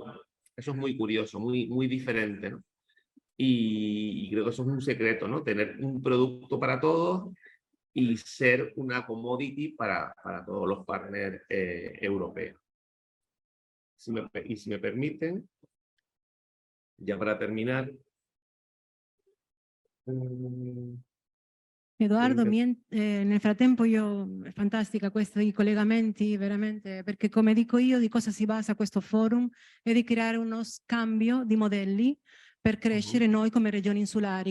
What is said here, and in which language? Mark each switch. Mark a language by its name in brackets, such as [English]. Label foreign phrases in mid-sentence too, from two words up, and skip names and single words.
[Spanish] Eso es muy curioso, muy diferente, ¿no? Y creo que eso es un secreto, ¿no? Tener un producto para todos y ser una commodity para todos los partners europeos. Si me permiten, ya para terminar. [Italian] Edoardo, nel frattempo è fantastica questi collegamenti, veramente, perché come dico io, di cosa si basa questo forum? È di creare uno scambio di modelli per crescere noi come regioni insulari.